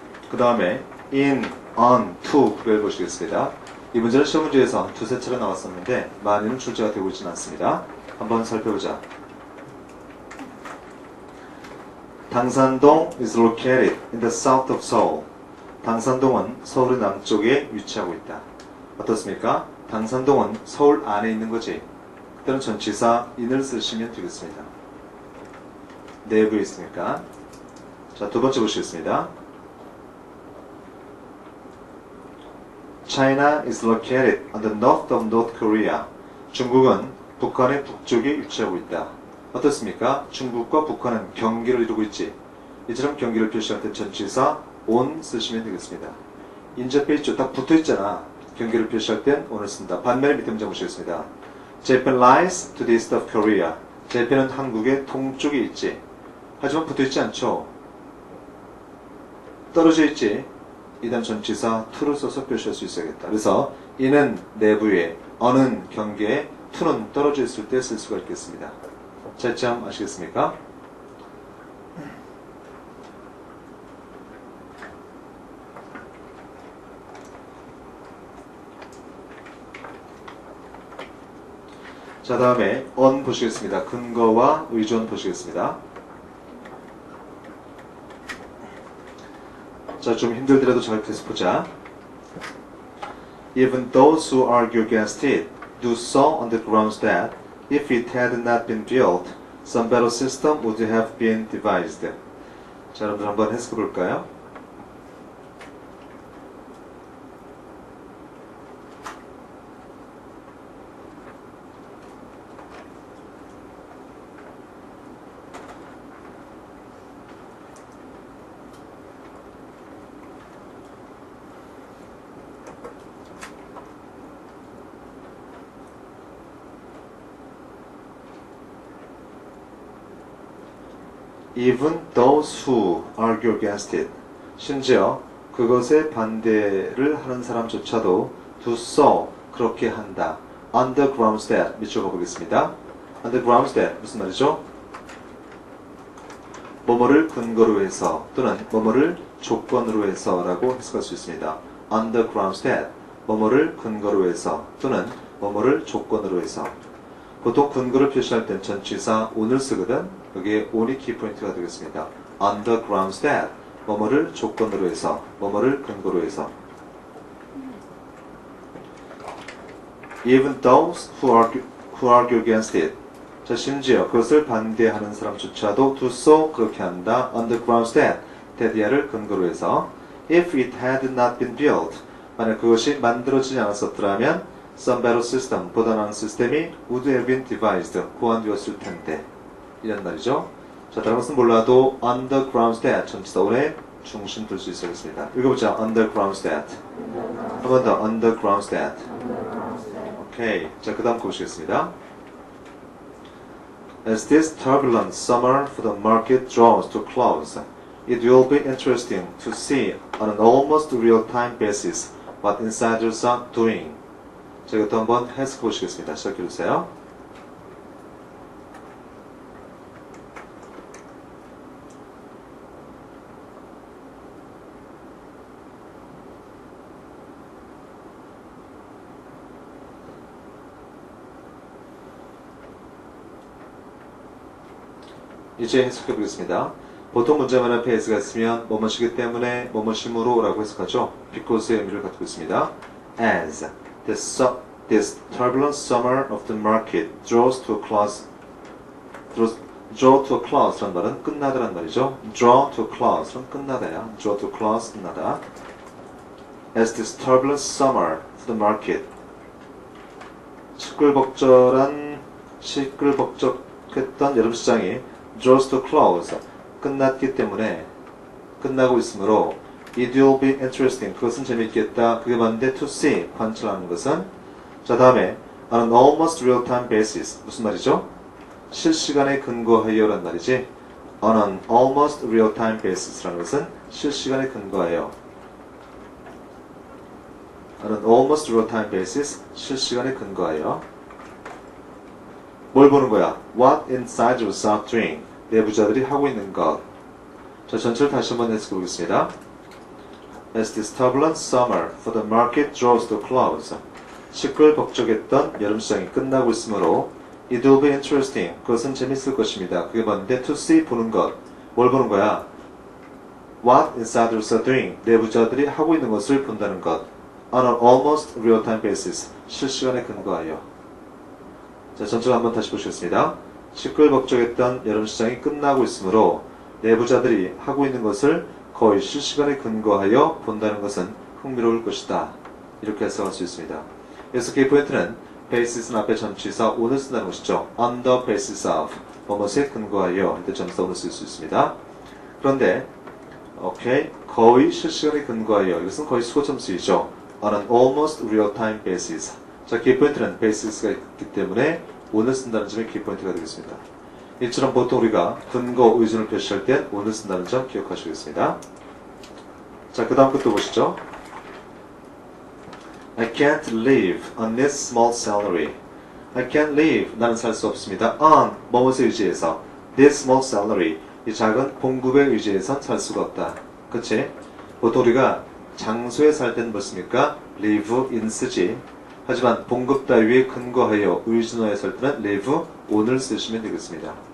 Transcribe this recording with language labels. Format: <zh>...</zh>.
<ko>그 다음에 in, on, to 구별 보시겠습니다. 이 문제는 시험 문제에서 두세 차례 나왔었는데 많이는 출제가 되고 있지는 않습니다. 한번 살펴보자.</ko> <en>당산동 is located in the south of Seoul.</en> <ko>당산동은 서울의 남쪽에 위치하고 있다. 어떻습니까? 당산동은 서울 안에 있는 거지. 그때는 전치사 in을 쓰시면 되겠습니다. 내부에 있으니까. 자, 두 번째 보시겠습니다.</ko> <en>China is located on the north of North Korea.</en> <ko>중국은 북한의 북쪽에 위치하고 있다. 어떻습니까? 중국과 북한은 경계를 이루고 있지. 이처럼 경계를 표시할 때 전치사 on 쓰시면 되겠습니다. 인접해 있죠. 딱 붙어 있잖아. 경계를 표시할 땐 on을 쓴다. 반면에 밑에 문장 보시겠습니다.</ko> <en>Japan lies to the east of Korea.</en> <ko>Japan은 한국의 동쪽에 있지. 하지만 붙어 있지 않죠. 떨어져 있지. 이 다음 전치사 to를 써서 표시할 수 있어야겠다. 그래서 in은 내부에, on은 경계에, to는 떨어져 있을 때 쓸 수가 있겠습니다. 차이점 아시겠습니까? 자, 다음에 on 보시겠습니다. 근거와 의존 보시겠습니다. 자, 좀 힘들더라도 잘 계속 보자.</ko> <en>Even those who argue against it do so on the grounds that if it had not been built, some better system would have been devised.</en> <ko>자, 여러분들 한번 해석해 볼까요?</ko> <en>Even those who argue against it.</en> <ko>심지어 그것에 반대를 하는 사람조차도</ko> <en>do so,</en> <ko>그렇게 한다.</ko> <en>On the grounds that,</en> <ko>밑줄 보겠습니다.</ko> <en>On the grounds that,</en> <ko>무슨 말이죠? 뭐뭐를 근거로 해서 또는 뭐뭐를 조건으로 해서 라고 해석할 수 있습니다.</ko> <en>On the grounds that,</en> <ko>뭐뭐를 근거로 해서 또는 뭐뭐를 조건으로 해서. 보통 근거를 표시할 땐 전치사 on을 쓰거든. 여기에 on이 키포인트가 되겠습니다.</ko> <en>On the grounds that,</en> <ko>뭐뭐를 조건으로 해서, 뭐뭐를 근거로 해서.</ko> <en>Even those who argue against it.</en> <ko>자, 심지어 그것을 반대하는 사람조차도</ko> <en>do so,</en> <ko>그렇게 한다.</ko> <en>On the grounds that,</en> <ko>that이야를 근거로 해서.</ko> <en>If it had not been built,</en> <ko>만약 그것이 만들어지지 않았었더라면</ko> <en>some better system,</en> <ko>보다 나은 시스템이</ko> <en>would have been devised,</en> <ko>고안되었을 텐데. 이런 말이죠. 자, 다른 것은 몰라도</ko> <en>on the grounds that,</en> <ko>전치사 on에 중심 둘 수 있겠습니다. 읽어보자.</ko> <en>on the grounds that.</en> <ko>한 번 더.</ko> <en>on the grounds that. 오케이.</en> <ko>자, 그 다음 거 보시겠습니다.</ko> <en>As this turbulent summer for the market draws to close, it will be interesting to see on an almost real-time basis what insiders are doing.</en> <ko>자, 이것도 한번 해석해 보시겠습니다. 시작해 주세요. 이제 해석해 보겠습니다. 보통 문장만 앞에 as가 있으면 뭐뭐시기 때문에 뭐뭐심으로 라고 해석하죠. because의 의미를 갖고 있습니다.</ko> <en>As this turbulent summer of the market draws to a close, draw to a close</en> <ko>라는 말은 끝나다란 말이죠.</ko> <en>draw to a close는</en> <ko>끝나다야.</ko> <en>draw to a close,</en> <ko>끝나다.</ko> <en>As this turbulent summer of the market,</en> <ko>시끌벅적했던 여름 시장이</ko> <en>draws to a close,</en> <ko>끝났기 때문에, 끝나고 있으므로</ko> <en>it will be interesting,</en> <ko>그것은 재밌겠다. 그게 맞는데</ko> <en>to see,</en> <ko>관찰하는 것은. 자, 다음에</ko> <en>on an almost real-time basis,</en> <ko>무슨 말이죠? 실시간에 근거하여 란 말이지.</ko> <en>on an almost real-time basis</en> <ko>라는 것은 실시간에 근거하여.</ko> <en>on an almost real-time basis,</en> <ko>실시간에 근거하여. 뭘 보는 거야?</ko> <en>What insiders are doing,</en> <ko>내부자들이 하고 있는 것. 자, 전체를 다시 한번 해석해 보겠습니다.</ko> <en>As this turbulent summer for the market draws to a close,</en> <ko>시끌벅적했던 여름시장이 끝나고 있으므로</ko> <en>it will be interesting,</en> <ko>그것은 재밌을 것입니다. 그게 뭔데?</ko> <en>to see,</en> <ko>보는 것. 뭘 보는 거야?</ko> <en>What insiders are doing,</en> <ko>내부자들이 하고 있는 것을 본다는 것.</ko> <en>On an almost real-time basis,</en> <ko>실시간에 근거하여. 자, 전체를 한번 다시 보시겠습니다. 시끌벅적했던 여름시장이 끝나고 있으므로 내부자들이 하고 있는 것을 거의 실시간에 근거하여 본다는 것은 흥미로울 것이다. 이렇게 해석할 수 있습니다. 그래서 키포인트는 basis는 앞에 전치사 on을 쓴다는 것이죠.</ko> <en>on the basis of,</en> <ko>뭐뭐에 근거하여, 이때 전치사 on을 쓸 수 있습니다. 그런데 오케이, 거의 실시간에 근거하여, 이것은 거의 수거점 쓰이죠.</ko> <en>on an almost real-time basis.</en> <ko>자, 키포인트는 basis가 있기 때문에 on을 쓴다는 점이 키포인트가 되겠습니다. 이처럼 보통 우리가 근거, 의존을 표시할 땐 on을 쓴다는 점 기억하시겠습니다. 자, 그 다음 것도 보시죠.</ko> <en>I can't live on this small salary. I can't live.</en> <ko>나는 살 수 없습니다. on 뭐뭇에 의지해서</ko> <en>this small salary</en> <ko>이 작은 봉급에 의지해선 살 수가 없다. 그치? 보통 우리가 장소에 살 때는 뭐 씁니까?</ko> <en>live in</en> <ko>쓰지. 하지만 봉급 따위에 근거하여 의존하여 살 때는</ko> <en>live on</en> <ko>을 쓰시면 되겠습니다.</ko>